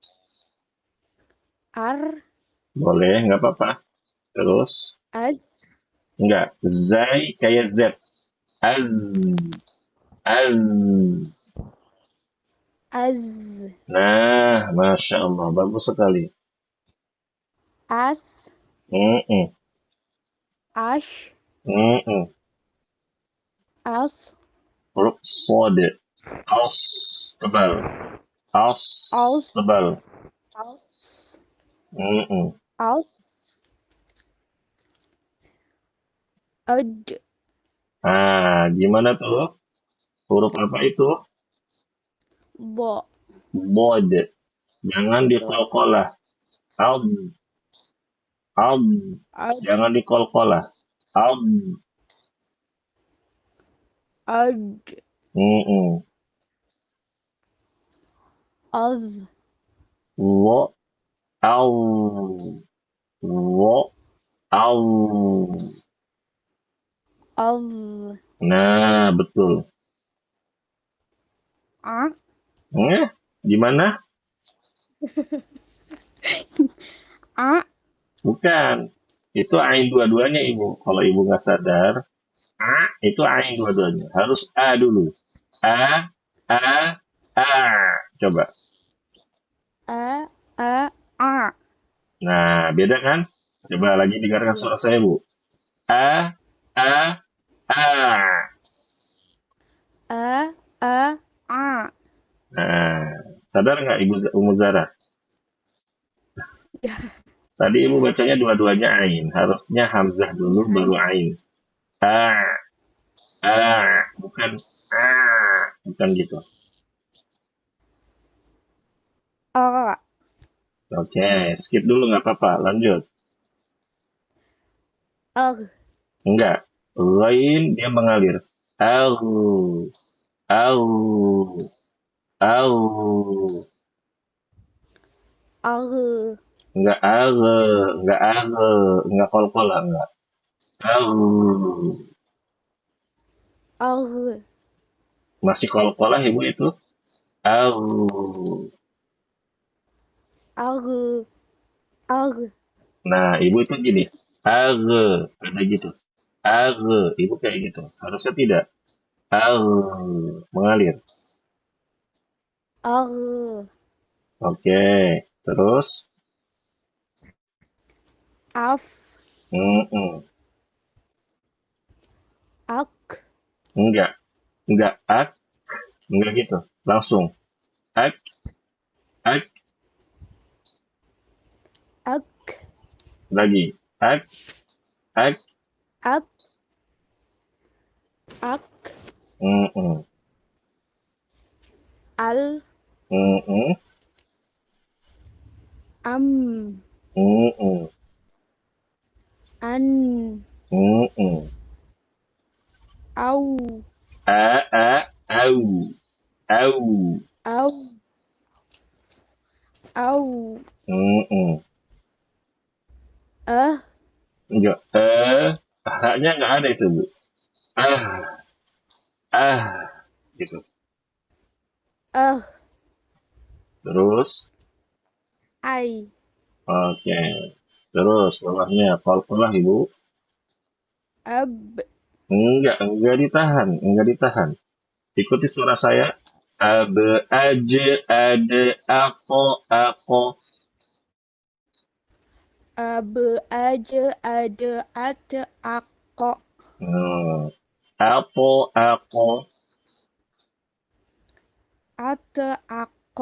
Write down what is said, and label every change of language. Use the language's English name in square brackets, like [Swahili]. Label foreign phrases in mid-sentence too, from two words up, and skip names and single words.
[Arabic] Ar. [Indonesian] boleh, nggak apa-apa. Terus, [Arabic] Az. [Indonesian] enggak. Zai kayak Z. Az, az. [Arabic] Az. [Indonesian] Nah, [Arabic] Masya Allah, [Indonesian] bagus sekali. [Arabic] As. Mm-mm, Ash. mm-mm. As. [Indonesian] Huruf sod. Aus, tebal. [Arabic] Aus, Aus. [Indonesian] tebal. [Arabic] Aus. Mm-mm. Aus. Ad. [Indonesian] Nah, gimana tuh? Huruf apa itu? [Arabic] Bo. [Indonesian] Bod. Jangan [Arabic] Dot. [Indonesian] dikolkolah. Al, al. [Arabic] Ad. [Indonesian] Jangan dikolkolah. Al. [Arabic] Ad. Mm-mm. Az. Wo, au. Wo, au. Az. [Indonesian] Nah, betul. [Arabic] A. [Indonesian] Gimana? [Arabic] A. [Indonesian] Bukan. Itu ain dua-duanya, Ibu. Kalau Ibu nggak sadar, A itu ain dua-duanya. Harus A dulu. [Arabic] A, A, A. [Indonesian] Coba. [Arabic] A. A. A. [Indonesian] Nah, beda kan? Coba lagi dengarkan Iya. suara saya, Bu. [Arabic] A, A, A. A. A. A. [Indonesian] Nah, sadar nggak Ibu Umu Zara? Ya. Tadi Ibu bacanya dua-duanya ain. Harusnya hamzah dulu Iya. baru ain. [Arabic] A, A, [Indonesian] bukan A, bukan gitu. [Arabic] A. [Indonesian] Oke, skip dulu nggak apa-apa. Lanjut. [Arabic] Ar. [Indonesian] Enggak. Lain dia mengalir. [Arabic] Au, au, au. Ar. [Indonesian] Enggak are, enggak are, enggak kol-kol lah, enggak. [Arabic] Au. Ar. [Indonesian] Masih kol-kol lah ibu itu. [Arabic] Au. Ar. Ar. [Indonesian] Nah, ibu itu gini. Are, ada gitu. Are, ibu kayak gitu. Harusnya tidak. Are, mengalir. [Arabic] Ar. [Indonesian] Oke, terus. [Arabic] Af. Mm-mm. Ak. [Indonesian] Enggak, enggak ak, enggak gitu. Langsung. [Arabic] Ak, ak, Ak. [Indonesian] lagi. Ak, ak, [Arabic] Ak. Ak. mm-mm. Al. Mm-mm. Am. Mm-mm. An. Mm-mm. Au. Au, au. Au. Au. Mm-mm. Ah. [Indonesian] Enggak. Haknya enggak ada itu, Bu. Ah, gitu. [Arabic] Ah. [Indonesian] Terus, [Arabic] Ai. [Indonesian] oke. Terus, bawahnya, kol-kolah, Ibu. [Arabic] Ab. [Indonesian] Enggak ditahan, enggak ditahan. Ikuti suara saya. [Arabic] Abe, aje, ade, ako. Ab. Aja. Ada. Ate. Ako. Hmm. Ako. Ate. Ako.